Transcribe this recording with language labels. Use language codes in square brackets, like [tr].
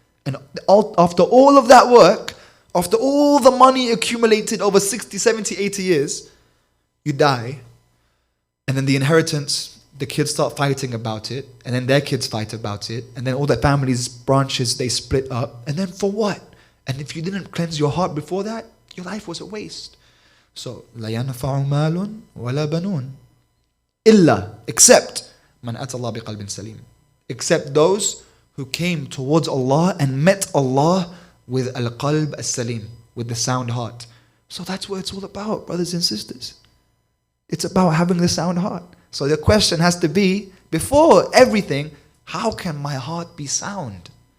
[en] And after all of that work, after all the money accumulated over 60, 70, 80 years, you die. And then the inheritance, the kids start fighting about it, and then their kids fight about it, and then all their families' branches, they split up. And then for what? And if you didn't cleanse your heart before that, your life was a waste. So, [ar] لا ينفع مال ولا بنون إلا, [en] except [ar] من أتى الله بقلب سليم. [en] Except those who came towards Allah and met Allah with al-qalb as-salim, with the sound heart. So that's what it's all about, brothers and sisters. It's about having the sound heart. So the question has to be, before everything, how can my heart be sound?